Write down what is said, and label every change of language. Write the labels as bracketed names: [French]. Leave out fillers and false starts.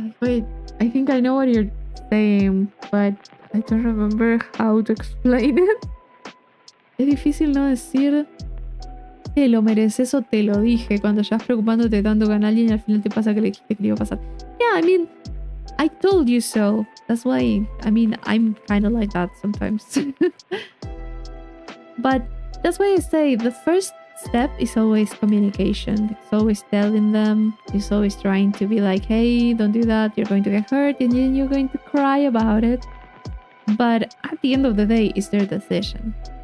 [English] Wait, I think I know what you're saying, but I don't remember how to explain it. [Spanish] Es difícil no decir te lo mereces o te lo dije cuando estás preocupándote tanto con alguien y al final te pasa que le dijiste que le iba a pasar. [English] Yeah, I mean, I told you so. That's why, I mean, I'm kind of like that sometimes. But that's why I say the first step is always communication. It's always telling them. It's always trying to be like, hey, don't do that. You're going to get hurt and then you're going to cry about it. But at the end of the day, it's their decision.